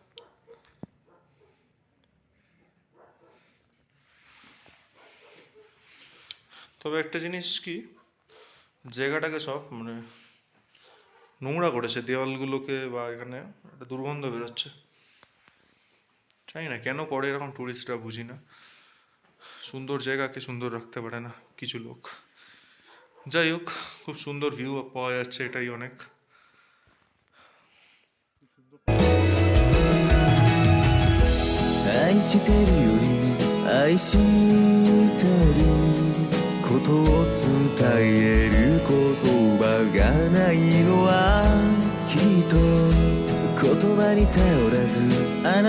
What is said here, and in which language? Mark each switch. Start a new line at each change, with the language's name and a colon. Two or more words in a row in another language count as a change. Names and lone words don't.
Bangla: তবে একটা জিনিস কি, জায়গাটাকে সব মানে নোংরা করেছে, দেওয়ালগুলোকে, বা এখানে একটা দুর্গন্ধ বেরোচ্ছে। জানি না কেন করে এরকম, টুরিস্টরা বুঝি না। সুন্দর জায়গাকে সুন্দর রাখতে পারে না কিছু লোক। যাই হোক, খুব সুন্দর ভিউ পাওয়া যাচ্ছে, এটাই অনেক।
Japanese: 愛してるより愛してることを伝える言葉がないのはきっと言葉に頼らずあ